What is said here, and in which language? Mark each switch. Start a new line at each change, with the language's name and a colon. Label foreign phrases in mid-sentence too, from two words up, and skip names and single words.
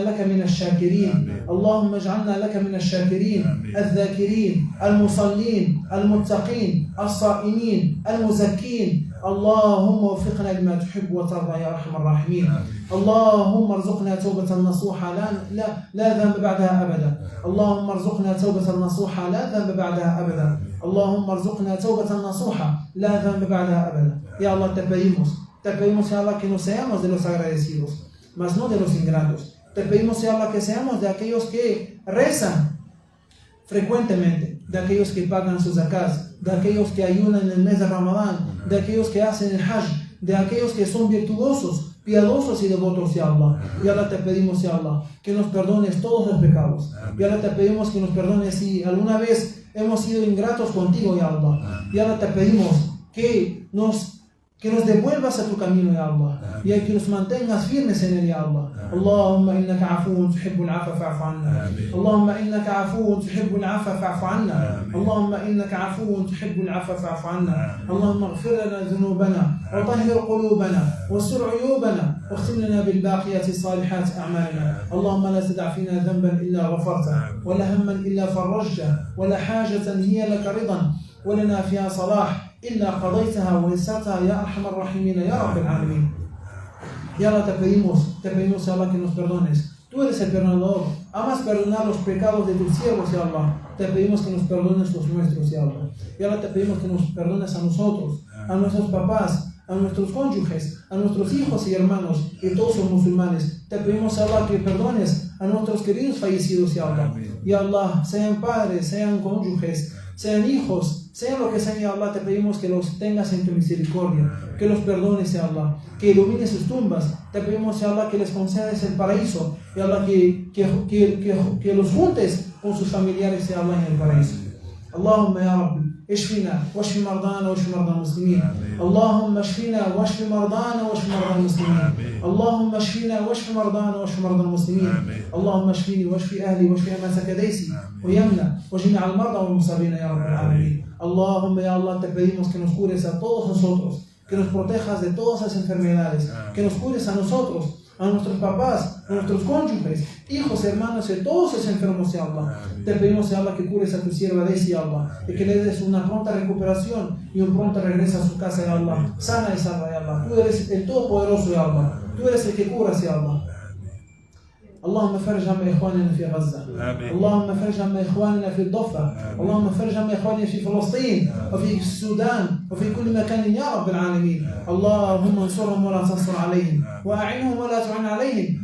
Arabic: لك من الشاكرين اللهم اجعلنا لك من الشاكرين الذاكرين المصلين المتقين الصائمين المزكين اللهم وفقنا لما تحب وترضى يا أرحم الراحمين اللهم ارزقنا توبة نصوحة لا ذنب بعدها أبدا اللهم ارزقنا توبة نصوحة لا ذنب بعدها أبدا اللهم ارزقنا توبة نصوحة لا ذنب بعدها أبدا. يا الله,
Spanish: te pedimos
Arabic: يا الله
Spanish: que no seamos de los agradecidos, mas no de los ingratos. Te pedimos
Arabic: يا الله
Spanish: que seamos de aquellos que rezan frecuentemente, de aquellos que pagan sus zakats, de aquellos que ayunan en el mes de Ramadán, de aquellos que hacen el hajj, de aquellos que son virtuosos, piadosos y devotos, ya Allah. Y Allah, te pedimos,
Arabic: يا الله,
Spanish: que nos perdones todos los pecados. Y Allah, te pedimos que nos perdones si alguna vez hemos sido ingratos contigo,
Arabic: يا الله.
Spanish: Y Allah, te pedimos que nos que nos devuelvas a tu camino,
Arabic: يا الله,
Spanish: y que nos mantengas firmes en él,
Arabic: يا الله. اللهم إنك عفو تحب العفو فاعف عنا. اللهم إنك عفو تحب العفو فاعف عنا. اللهم إنك عفو تحب العفو فاعف عنا. اللهم اغفر لنا ذنوبنا وطهر قلوبنا واستر عيوبنا واختم لنا بالباقيات الصالحات أعمالنا. اللهم لا تدع فينا ذنبا إلا غفرته ولا هما إلا فرجته ولا حاجة هي لك رضا ولنا فيها صلاح إلا قضيتها ويسرتها يا أرحم الراحمين يا رب العالمين. يا الله,
Spanish: te pedimos,
Arabic: يا الله,
Spanish: que nos perdones. Tú eres el perdonador. Amas perdonar los pecados de tus siervos,
Arabic: يا الله.
Spanish: Te pedimos que nos perdones los nuestros,
Arabic: يا الله. يا الله,
Spanish: te pedimos que nos perdones a nosotros, a nuestros papás, a nuestros cónyuges, a nuestros hijos y hermanos y todos los musulmanes. Te pedimos,
Arabic: يا الله,
Spanish: que perdones a nuestros queridos fallecidos,
Arabic: يا الله. يا الله,
Spanish: sean padres, sean cónyuges, sean hijos, sean lo que sean,
Arabic: يا الله,
Spanish: te pedimos que los tengas en tu misericordia, que los perdones,
Arabic: يا الله,
Spanish: que ilumines sus tumbas. Te pedimos,
Arabic: يا الله,
Spanish: que les concedas el paraíso,
Arabic: يا الله,
Spanish: que los juntes con sus familiares,
Arabic: يا الله,
Spanish: en el paraíso.
Arabic: اللهم يا ربي, اشفنا واشف مرضانا واشف مرضى المسلمين. اللهم اشفنا واشف مرضانا واشف مرضى المسلمين. اللهم اشفنا واشف مرضانا واشف مرضى المسلمين. اللهم اشفني واشف اهلي واشف امسك ديسي ويمنى وجميع المرضى والمصابين يا رب العالمين. اللهم يا الله,
Spanish: te pedimos que nos cures a todos nosotros, que nos protejas de todas las enfermedades, que nos cures a nosotros, a nuestros papás, a nuestros cónyuges, hijos, hermanos, y todos los enfermos,
Arabic: يا الله.
Spanish: Te pedimos,
Arabic: يا الله,
Spanish: que cures a tu sierva Daisy,
Arabic: يا الله,
Spanish: y que le des una pronta recuperación y un pronto regreso a su casa,
Arabic: يا الله,
Spanish: sana y salva,
Arabic: يا الله.
Spanish: Tú eres el Todopoderoso,
Arabic: يا الله.
Spanish: Tú eres el que curas,
Arabic: يا الله. اللهم فرج هم إخواننا في غزة. اللهم فرج هم إخواننا في الضفة. اللهم فرج هم إخواننا في فلسطين وفي السودان وفي كل مكان يا رب العالمين. اللهم انصرهم ولا تنصر عليهم وأعنهم ولا تعن عليهم.